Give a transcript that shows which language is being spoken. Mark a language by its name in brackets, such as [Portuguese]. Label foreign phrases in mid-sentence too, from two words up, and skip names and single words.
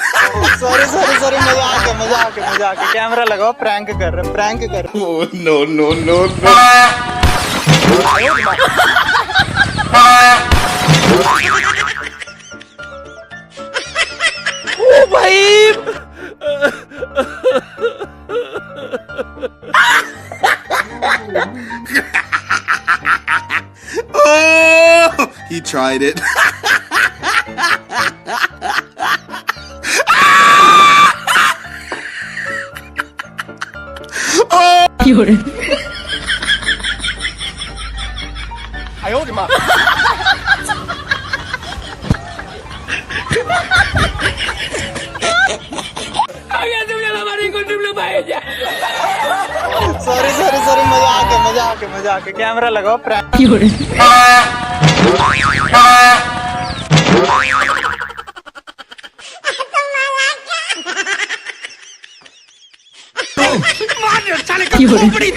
[Hindi] सॉरी मजाक है कैमरा लगाओ प्रैंक कर [English] Oh, no. [Hindi] ओ भाई [English] Oh, he tried it. Oh, [Chinese] 有人。哎呦我的妈 [Hindi] सॉरी मजाक है कैमरा लगाओ प्रैंक [Chinese] 有人。有人。